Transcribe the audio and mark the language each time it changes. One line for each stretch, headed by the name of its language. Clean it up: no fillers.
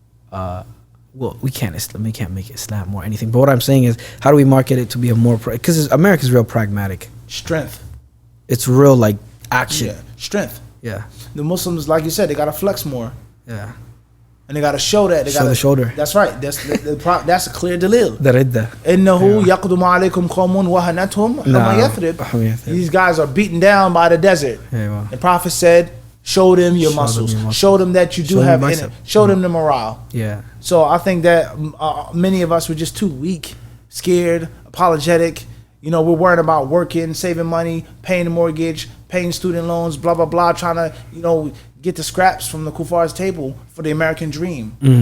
English: Well, we can't make Islam more anything. But what I'm saying is, how do we market it to be a more? Because America's real pragmatic. Strength. It's real like action. Strength. The Muslims, like you said, they gotta flex more. And they gotta show that. They show the shoulder. That's right. That's a clear dalil. Daridda.
Arabic: إنه يقدم عليكم قوم وهنتهم حمى يثرب.
English: These guys are beaten down by the desert. The Prophet said, show them your muscles. Show them that you do have in it. Show them the morale. So I think that many of us were just too weak, scared, apologetic. You know, we're worried about working, saving money, paying the mortgage, paying student loans, blah, blah, blah, trying to, get the scraps from the Kufar's table for the American dream.